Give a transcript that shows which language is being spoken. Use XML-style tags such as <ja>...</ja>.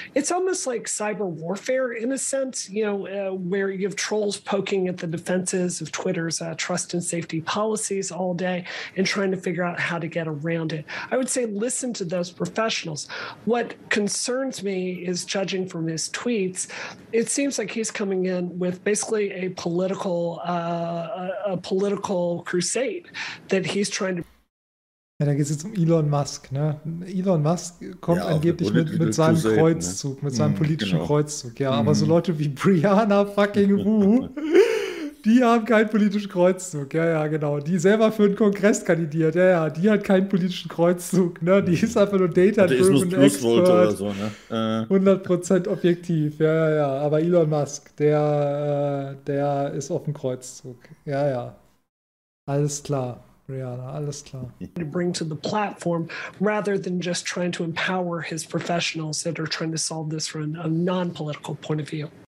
<en>It's almost like cyber warfare in a sense, you know, where you have trolls poking at the defenses of Twitter's trust and safety policies all day and trying to figure out how to get around it. I would say listen to those professionals. What concerns me is, judging from his tweets, it seems like he's coming in with basically a political crusade that he's trying to.</en> <de>Ja, da geht es jetzt um Elon Musk. Ne? Elon Musk kommt ja angeblich mit seinem Crusade, Kreuzzug, ne? Mit seinem politischen genau. Kreuzzug. Ja, aber so Leute wie Brianna fucking Wu, die haben keinen politischen Kreuzzug. Ja, ja, genau. Die selber für einen Kongress kandidiert. Ja, ja, die hat keinen politischen Kreuzzug. Ne? Die ist einfach nur Data-Driven Expert. Oder so, ne? 100% objektiv. Ja, ja, ja. Aber Elon Musk, der ist auf dem Kreuzzug. Ja, ja. Alles klar. Rihanna, alles klar.</de> <en>To bring to the platform rather than just trying to empower his professionals that are trying to solve this from a non-political point of view.</en>